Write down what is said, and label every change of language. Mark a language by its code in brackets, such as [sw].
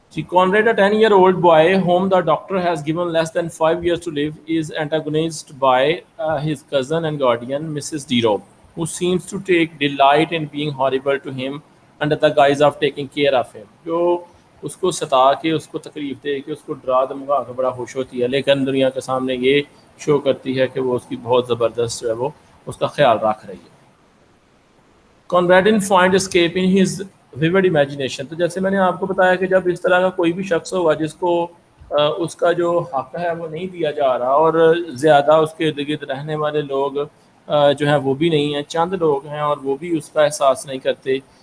[en] Conrad, a 10-year-old boy whom the doctor has given less than 5 years to live, is antagonized by his cousin and guardian, Mrs. D. Rope, who seems to take delight in being horrible to him under the guise of taking care of him. [ur] جو اس کو ستا کے، اس کو تکلیف دے کے، اس کو ڈرا دھمکا کے بڑا خوش ہوتی ہے، لیکن دنیا کے سامنے یہ شو کرتی ہے کہ وہ اس کی بہت زبردست جو ہے وہ اس کا خیال رکھ رہی ہے۔ [en] Conradin find escape in his vivid imagination، [ur] تو جیسے میں نے آپ کو بتایا کہ جب اس طرح کا کوئی بھی شخص ہوگا جس کو اس کا جو حق ہے وہ نہیں دیا جا رہا، اور زیادہ اس کے ارد گرد رہنے والے لوگ جو ہیں وہ بھی نہیں ہیں، چند لوگ ہیں اور وہ بھی اس کا احساس نہیں کرتے،